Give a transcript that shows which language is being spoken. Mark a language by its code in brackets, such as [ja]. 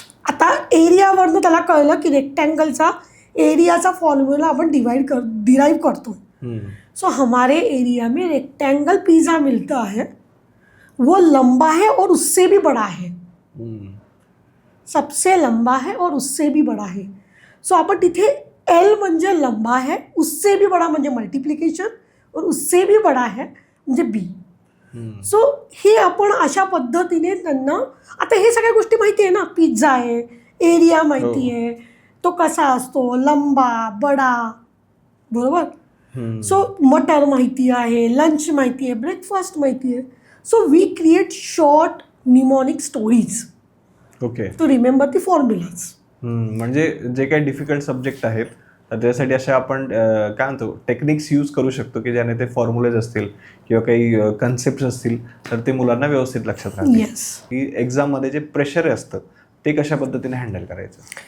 [mr] आता एरियावरनं त्याला कळलं की रेक्टँगलचा एरियाचा फॉर्म्युला आपण डिराइव करतो. [hi] सो हमारे एरिया में रेक्टेंगल पिज़्ज़ा मिलता है, वो लंबा है और उससे भी बड़ा है. सबसे लंबा है और उससे भी बड़ा है. [mr] सो आपण तिथे एल म्हणजे [hi] लंबा है, उससे भी बड़ा म्हणजे मल्टिप्लिकेशन, और उससे भी बड़ा है म्हणजे बी. [mr] सो हे आपण अशा पद्धतीने त्यांना, आता हे सगळ्या गोष्टी माहिती आहे ना, पिझ्झा आहे, एरिया माहिती आहे, तो कसा असतो, [hi] लंबा, बडा, [mr] बरोबर. सो मटर माहिती आहे, लंच माहिती आहे, ब्रेकफास्ट माहिती आहे. [en] So we create short mnemonic stories okay to remember the formulas. [mr] म्हणजे जे काही डिफिकल्ट सब्जेक्ट आहेत तर त्यासाठी अशा आपण काय म्हणतो टेक्निक्स यूज करू शकतो की ज्याने ते फॉर्म्युलेज असतील किंवा काही कन्सेप्ट असतील तर ते मुलांना व्यवस्थित लक्षात राहतील. [en] Yes. [mr] की एक्झाममध्ये जे प्रेशर असतं ते कशा पद्धतीने हँडल करायचं.